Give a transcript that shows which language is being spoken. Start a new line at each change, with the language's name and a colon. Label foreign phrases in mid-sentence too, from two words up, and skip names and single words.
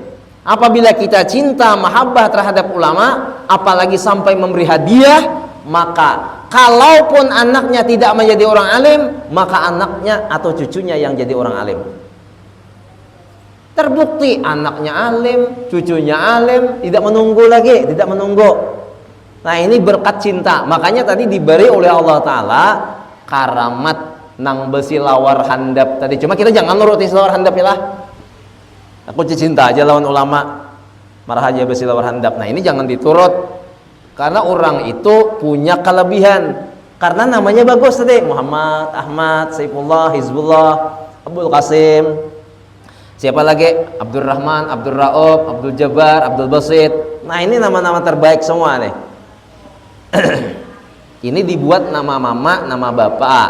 Indonesian: Apabila kita cinta mahabbah terhadap ulama, apalagi sampai memberi hadiah, maka kalaupun anaknya tidak menjadi orang alim, maka anaknya atau cucunya yang jadi orang alim. Terbukti anaknya alim, cucunya alim, tidak menunggu lagi, tidak menunggu.
Banjar: Nah ini berkat cinta. Makanya tadi diberi oleh Allah Ta'ala karamat nang besi lawar handap tadi. Cuma kita jangan nuruti lawar handap ya lah. Aku cinta aja lawan ulama, marah aja besi lawar handap.
Indonesian: Nah ini jangan diturut, karena orang itu punya kelebihan. Karena namanya bagus tadi, Muhammad, Ahmad, Saifullah, Hizbullah, Abdul Qasim, siapa lagi? Abdurrahman, Abdul Raub, Abdul Jabbar, Abdul Basit. Nah ini nama-nama terbaik semua nih. Ini dibuat nama mama, nama bapak.